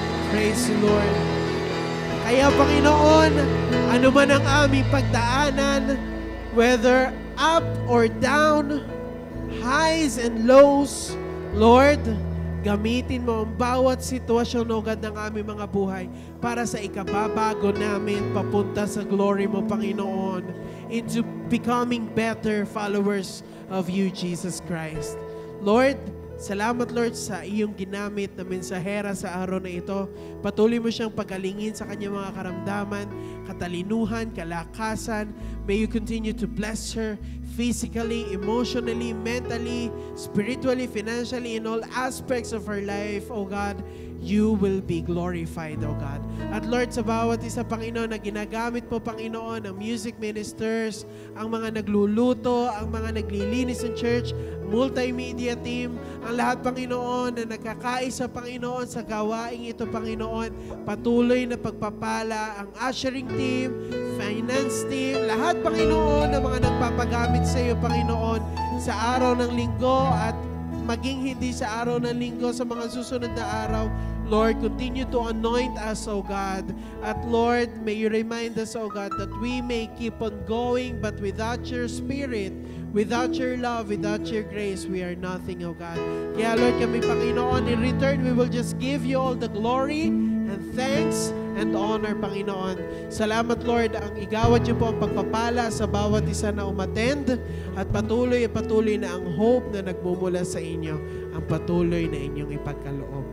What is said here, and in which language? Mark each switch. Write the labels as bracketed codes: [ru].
[en] Praise you, Lord. [tl] Kaya, Panginoon, ano man ang aming pagdaanan, [en] whether up or down, highs and lows, [tl] Lord, gamitin mo ang bawat sitwasyon, [en] O God, [tl] ng aming mga buhay para sa ikababago namin papunta sa glory mo, Panginoon, [en] into becoming better followers of you, [tl] Jesus Christ. Lord, Salamat, Lord, sa iyong ginamit na mensahera sa araw na ito. Patuloy mo siyang pagalingin sa kanyang mga karamdaman, katalinuhan, kalakasan. [en] May you continue to bless her physically, emotionally, mentally, spiritually, financially, in all aspects of her life, O God. You will be glorified, O God. [tl] At Lord, sa bawat isa, Panginoon, na ginagamit po, Panginoon, ang music ministers, ang mga nagluluto, ang mga naglilinis ng church, multimedia team, ang lahat, Panginoon, na nagkakaisa, Panginoon, sa gawaing ito, Panginoon, patuloy na pagpapala ang ushering team, finance team, lahat, Panginoon, na mga nagpapagamit sa iyo, Panginoon, sa araw ng linggo at maging hindi sa araw ng linggo, sa mga susunod na araw. [en] Lord, continue to anoint us, O God. At Lord, may you remind us, O God, that we may keep on going, but without your Spirit, without your love, without your grace, we are nothing, O God. Kaya Lord, kami, [tl] Panginoon, [en] in return, we will just give you all the glory and thanks and honor, Panginoon. [tl] Salamat, Lord, ang igawad niyo po ang pagpapala sa bawat isa na umattend at patuloy na ang hope na nagmumula sa inyo, ang patuloy na inyong ipagkaloob.